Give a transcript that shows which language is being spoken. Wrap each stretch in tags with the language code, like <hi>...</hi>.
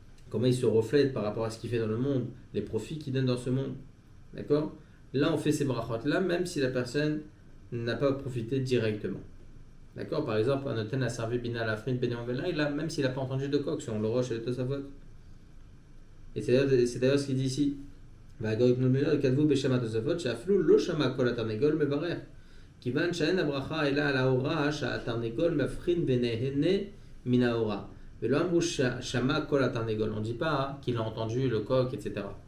<fr>comment il se reflète par rapport à ce qu'il fait dans le monde, les profits qu'il donne dans ce monde. D'accord? Là, on fait ces brachot-là, même si la personne n'a pas profité directement. D'accord? Par exemple, un hôtel a servi Bina à la frine Benyon Velaïla, même s'il n'a pas entendu de coq sur le roche et le Tosafot. Et c'est d'ailleurs ce qu'il dit ici.</fr> <he>כתבו בשם התוספות שאפילו לא שמע כל התרנגול מברך כיוון שאין הברכה אלא על ההוראה שהתרנגול מבחין ונהנה מן ההוראה ולא אמרו שמע כל התרנגול.</he> <fr>On ne dit pas qu'il a entendu le coq, etc.</fr>